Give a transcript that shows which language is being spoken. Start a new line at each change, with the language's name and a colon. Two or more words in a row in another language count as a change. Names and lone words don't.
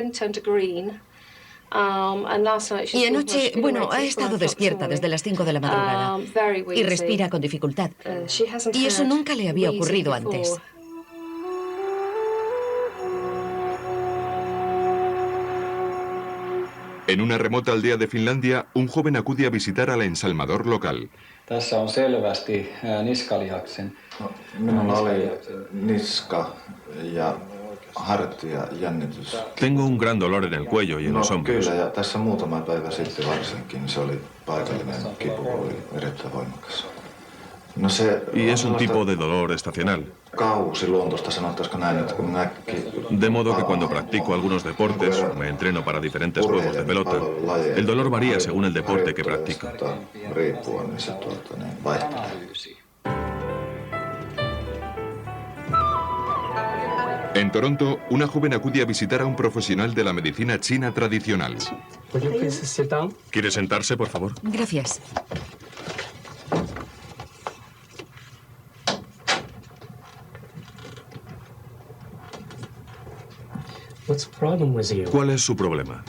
Spanish: Y anoche, ha estado despierta desde las 5 de la madrugada y respira con dificultad. Y eso nunca le había ocurrido antes. En una remota aldea de Finlandia, un joven acude a visitar al ensalmador local.
Finnish: Tässä on selvästi niskalihaksen. Minulla oli niska ja hartia jännitys.
Spanish: Tengo un gran dolor en el cuello y en los hombros.
Finnish: Kyllä, ja tässä muutama päivä sitten varsinkin se oli paikallinen kipu, oli erittäin voimakas.
Spanish: No se Y es un tipo de dolor estacional.
Finnish: Kausiluontoista sanottaisiko näin, että kun näki...
Spanish: De modo que cuando practico algunos deportes o me entreno para diferentes juegos de pelota, el dolor varía según el deporte que practico.
Finnish: Riippuen, niin se vaihtelee.
Spanish: En Toronto, una joven acude a visitar a un profesional de la medicina china tradicional. ¿Quiere sentarse, por favor? Gracias. ¿Cuál es su problema?